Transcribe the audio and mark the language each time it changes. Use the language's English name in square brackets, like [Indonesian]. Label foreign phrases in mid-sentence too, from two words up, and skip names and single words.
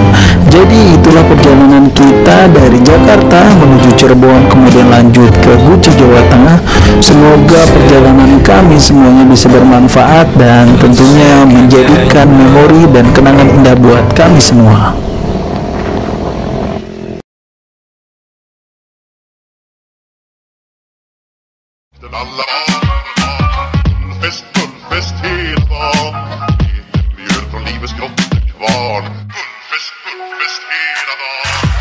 [Indonesian] Jadi itulah perjalanan kita dari Jakarta menuju Cirebon, kemudian lanjut ke Guci, Jawa Tengah. Semoga perjalanan kami semuanya bisa bermanfaat dan tentunya menjadikan memori dan kenangan indah buat kami semua. [Swedish] Gullfest hela dagen. Mjöl från livets grottekvarn. Gullfest hela dagen.